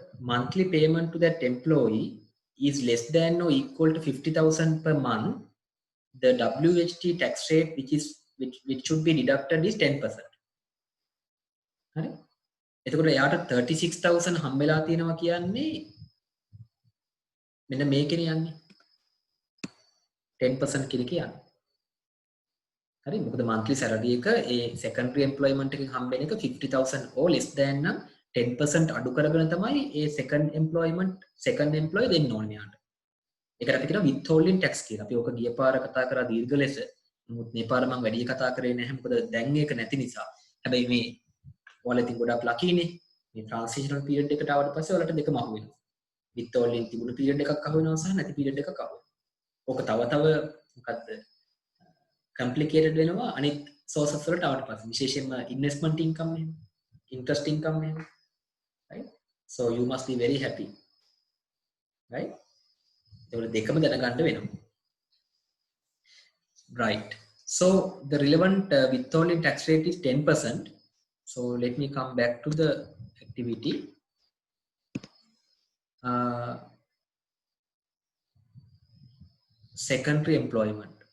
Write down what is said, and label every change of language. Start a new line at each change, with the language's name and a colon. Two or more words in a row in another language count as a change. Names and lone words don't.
English: monthly payment to that employee is less than or equal to 50,000 per month, the WHT tax rate which should be deducted is 10%.
Sinhala: හරි. එතකොට එයාට 36,000 හම්බෙලා තියෙනවා කියන්නේ මෙන්න මේකනේ යන්නේ. 10% කියලා කියන්නේ. හරි. මොකද
English: monthly salary
Sinhala: එක ඒ
English: secondary employment
Sinhala: එකෙන් හම්බෙන එක 50,000
English: or less than
Sinhala: නම් 10% අඩු කරගෙන තමයි ඒ
English: second employee
Sinhala: දෙන්න ඕනේ යාට. ඒකට අපි කියනවා
English: withholding tax
Sinhala: කියලා. අපි ඕක ගිය පාර කතා කරා දීර්ඝ ලෙස. නමුත් මේ පාර මම වැඩි කතා කරේ නැහැ මොකද දැන් ඒක නැති නිසා. හැබැයි මේ ඔයාලා ඉතින් ගොඩක් ලකීනේ. මේ
English: transitional period
Sinhala: එකට ආවට පස්සේ ඔයාලට දෙකම අහු වෙනවා. withholding තිබුණු period එකක් අහු වෙනවා සහ නැති period එකක් අහු වෙනවා. ඕක තව මොකද්ද complicated වෙනවා අනිත් sources වලට ආවට පස්සේ විශේෂයෙන්ම
English: investment income එහෙම interest income එහෙම right so you must be very happy right
Sinhala: ඒවල දෙකම දැනගන්න වෙනවා
English: right so the relevant withholding tax rate is 10%. So let me come back to the activity. Secondary employment.